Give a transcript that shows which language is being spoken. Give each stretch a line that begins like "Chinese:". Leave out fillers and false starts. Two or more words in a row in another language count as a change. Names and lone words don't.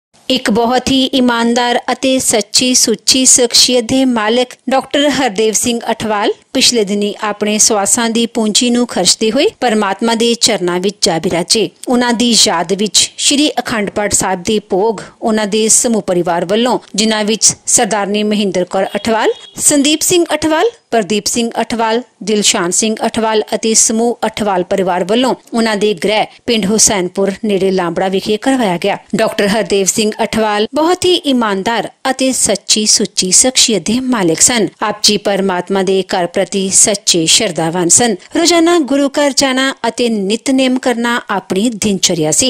Punjabi: ਇੱਕ ਬਹੁਤ ਹੀ ਈਮਾਨਦਾਰ ਅਤੇ ਸੱਚੀ ਸੁੱਚੀ ਸ਼ਖਸੀਅਤ ਦੇ ਮਾਲਕ ਡਾਕਟਰ ਹਰਦੇਵ ਸਿੰਘ ਅਠਵਾਲ ਪਿਛਲੇ ਦਿਨੀਂ ਆਪਣੇ ਸਵਾਸਾਂ ਦੀ पूंजी ਨੂੰ ਖਰਚਦੇ ਹੋਏ परमात्मा ਦੇ ਚਰਨਾਂ ਵਿੱਚ ਜਾ ਬਿਰਾਜੇ। ਉਹਨਾਂ ਦੀ ਯਾਦ ਵਿੱਚ ਸ੍ਰੀ ਅਖੰਡ ਪਾਠ ਸਾਹਿਬ ਦੇ ਭੋਗ ਉਹਨਾਂ ਦੇ ਸਮੂਹ ਪਰਿਵਾਰ ਵੱਲੋਂ, ਜਿਨ੍ਹਾਂ ਵਿੱਚ ਸਰਦਾਰਨੀ ਮਹਿੰਦਰ ਕੌਰ ਅਠਵਾਲ, ਸੰਦੀਪ ਸਿੰਘ ਅਠਵਾਲ, ਪ੍ਰਦੀਪ ਸਿੰਘ ਅਠਵਾਲ, ਦਿਲਸ਼ਾਨ ਸਿੰਘ ਅਠਵਾਲ ਅਤੇ ਸਮੂਹ ਅਠਵਾਲ ਪਰਿਵਾਰ ਵੱਲੋਂ ਉਹਨਾਂ ਦੇ ਗ੍ਰਹਿ ਪਿੰਡ ਹੁਸੈਨਪੁਰ ਨੇੜੇ ਲਾਂਬੜਾ ਵਿਖੇ ਕਰਵਾਇਆ ਗਿਆ। ਡਾਕਟਰ ਹਰਦੇਵ ਸਿੰਘ ਅਠਵਾਲ ਬਹੁਤ ਹੀ ਈਮਾਨਦਾਰ ਅਤੇ ਸੱਚੀ ਸੁੱਚੀ ਸ਼ਖਸੀਅਤ ਦੇ ਮਾਲਕ ਸਨ। ਆਪ ਜੀ ਪਰਮਾਤਮਾ ਦੇ ਘਰ ਪ੍ਰਤੀ ਸੱਚੇ ਸ਼ਰਧਾਵਾਨ ਸਨ। ਰੋਜ਼ਾਨਾ ਗੁਰੂ ਘਰ ਜਾਣਾ ਅਤੇ ਨਿਤਨੇਮ ਕਰਨਾ ਆਪਣੀ ਦਿਨਚਰਿਆ ਸੀ।